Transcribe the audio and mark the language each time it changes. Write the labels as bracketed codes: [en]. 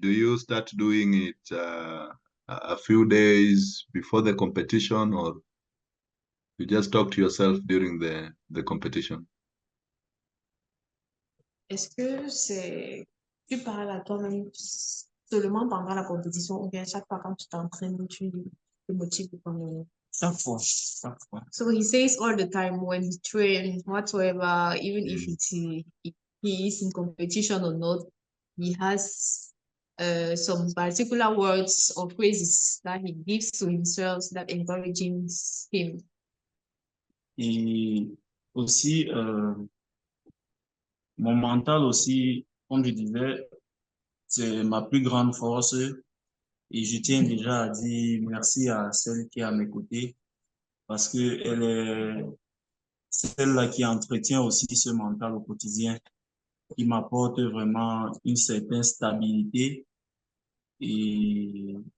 [en] Do you start doing it a few days before the competition, or you just talk to yourself during the competition? [fr] Est-ce que tu parles à toi-même seulement pendant la compétition ou bien chaque fois quand tu t'entraînes, tu te motives pour Chaque fois, chaque fois. [en] So he says all the time when he trains, whatsoever, even if he is in competition or not, he has some particular words or phrases that he gives to himself that encourages him. [fr] Et aussi, mon mental aussi, comme je disais, c'est ma plus grande force. Et je tiens déjà à dire merci à celle qui est à mes côtés, parce que elle est celle-là qui entretient aussi ce mental au quotidien, qui m'apporte vraiment une certaine stabilité et